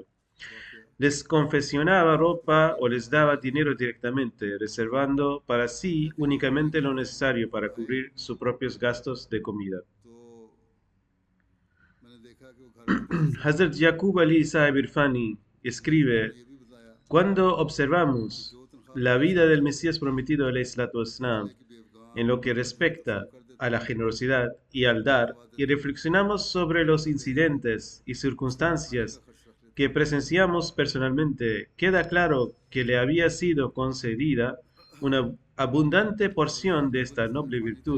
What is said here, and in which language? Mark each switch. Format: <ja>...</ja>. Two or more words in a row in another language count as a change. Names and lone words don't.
<es>Les confeccionaba ropa o les daba dinero directamente, reservando para sí únicamente lo necesario para cubrir sus propios gastos de comida. Hazrat Yaqub Ali Sahib Irfani escribe: cuando observamos la vida del Mesías prometido,</es> <ar>عليه الصلاة والسلام,</ar> <es>en lo que respecta a la generosidad y al dar, y reflexionamos sobre los incidentes y circunstancias que presenciamos personalmente, queda claro que le había sido concedida una abundante porción de esta noble virtud.</es>